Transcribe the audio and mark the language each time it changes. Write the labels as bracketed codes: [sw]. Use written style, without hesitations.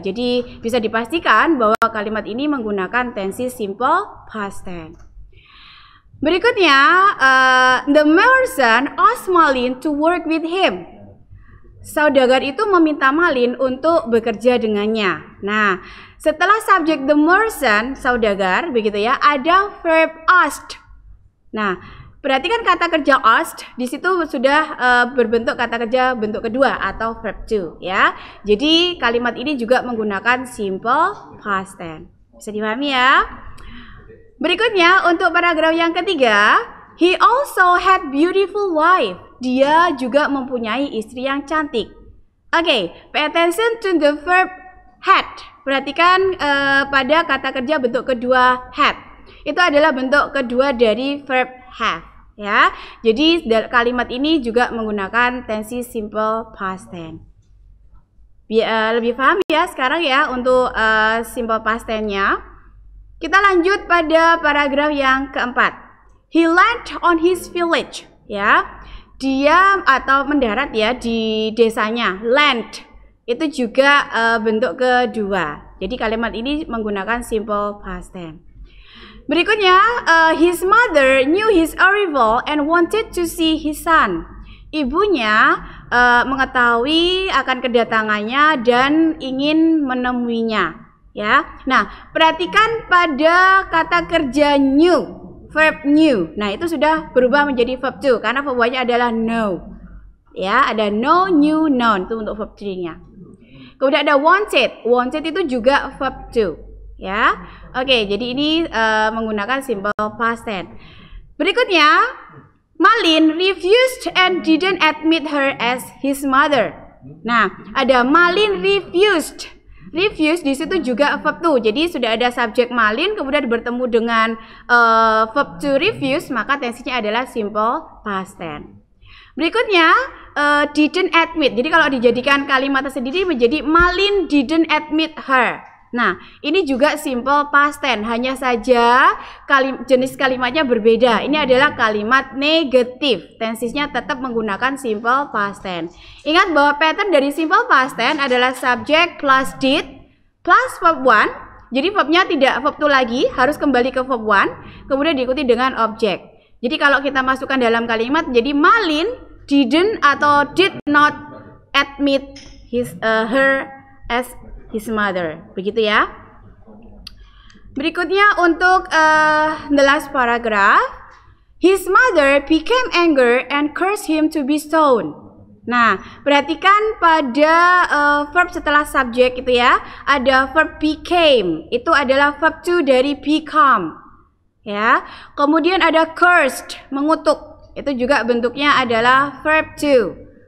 [id] Jadi bisa dipastikan bahwa kalimat ini menggunakan tensi simple past tense. Berikutnya, [en] the merchant asked Malin to work with him. [id] Saudagar itu meminta Malin untuk bekerja dengannya. Nah, setelah subjek the merchant, saudagar, begitu ya, ada verb asked. Nah, perhatikan kata kerja asked, di situ sudah berbentuk kata kerja bentuk kedua atau verb to, ya. Jadi kalimat ini juga menggunakan simple past tense. Bisa dipahami ya? Berikutnya untuk paragraf yang ketiga, [en] he also had beautiful wife. [id] dia juga mempunyai istri yang cantik. [en] Oke, pay attention to the verb had. [id] Perhatikan pada kata kerja bentuk kedua had. Itu adalah bentuk kedua dari verb have, ya. Jadi kalimat ini juga menggunakan tensi simple past tense. Lebih paham ya sekarang ya untuk simple past tense-nya. Kita lanjut pada paragraf yang keempat. [en] He landed on his village, ya. [id] Dia atau mendarat ya di desanya. Land itu juga bentuk kedua. Jadi kalimat ini menggunakan simple past tense. [en] Berikutnya, his mother knew his arrival and wanted to see his son. [id] Ibunya mengetahui akan kedatangannya dan ingin menemuinya, ya. Nah, perhatikan pada kata kerja knew, verb knew. Nah, itu sudah berubah menjadi verb to karena verb Y-nya adalah know. Ya, ada [en] know, knew, known [id] itu untuk verb 3-nya. Kemudian ada wanted. Wanted itu juga verb to, ya. Oke, jadi ini menggunakan simple past tense. [en] Berikutnya, Malin refused and didn't admit her as his mother. [id] Nah, ada [en] Malin refused. [id] Refused di situ juga verb to. Jadi sudah ada subjek Malin kemudian bertemu dengan verb to refuse, maka tensinya adalah simple past tense. Berikutnya, didn't admit. Jadi kalau dijadikan kalimat tersendiri menjadi [en] Malin didn't admit her. [id] Nah, ini juga simple past tense, hanya saja jenis kalimatnya berbeda. Ini adalah kalimat negatif. Tensisnya tetap menggunakan simple past tense. Ingat bahwa pattern dari simple past tense adalah subjek plus did plus verb 1. Jadi verbnya tidak verb 2 lagi, harus kembali ke verb 1, kemudian diikuti dengan objek. Jadi kalau kita masukkan dalam kalimat jadi [en] Malin didn't [id] atau [en] did not admit her as his mother, [id] begitu ya. Berikutnya untuk [en] the last paragraph, his mother became angry and cursed him to be stoned. [id] Nah, perhatikan pada verb setelah subjek itu ya, ada verb became, itu adalah verb to dari become, ya. Kemudian ada cursed, mengutuk, itu juga bentuknya adalah verb to.